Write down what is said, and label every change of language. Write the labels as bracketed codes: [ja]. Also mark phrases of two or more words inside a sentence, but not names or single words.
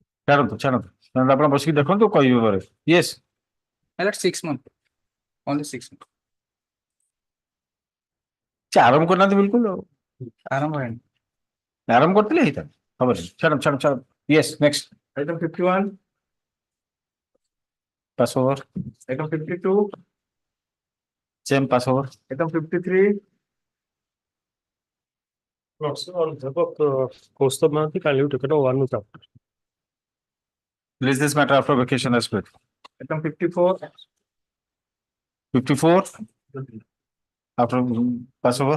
[or] ଆପଣ ବସିକି ଦେଖନ୍ତୁ କହିବେ ପରେ ୟେସ୍ [en] Alert 6 months. Only 6 months. [or] ସେ ଆରମ୍ଭ କରିନାହାନ୍ତି ବିଲକୁଲ ଆଉ ଆରମ୍ଭ ହେଇନି. ଆରମ୍ଭ କରିଥିଲେ ହେଇଥାନ୍ତା ଖବର ଛାଡ଼ [en] yes next Item 51, pass over item 52, same pass over item 53, Kaustav Mahanti, kindly take it over with after. Release this matter after vacation as well. item 54, 54 after pass over.